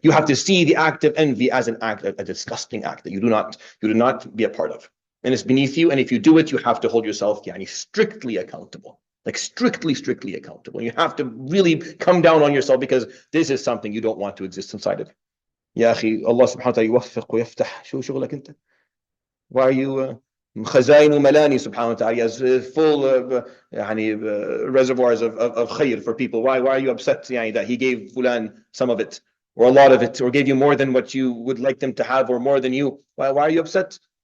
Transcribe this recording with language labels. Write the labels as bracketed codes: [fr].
[en] You have to see the act of envy as an act, a disgusting act that you do not be a part of. And it's beneath you. And if you do it, you have to hold yourself strictly accountable. Like strictly accountable. You have to really come down on yourself, because this is something you don't want to exist inside of. [ar] يا أخي الله سبحانه وتعالى يوفق ويفتح. شو شغلك أنت? [en] Why are you [ar] خزائن ملاني سبحانه وتعالى [en] is full of reservoirs of khayr for people. Why are you upset that he gave fulan some of it or a lot of it, or gave you more than what you would like them to have, or more than you? Why are you upset?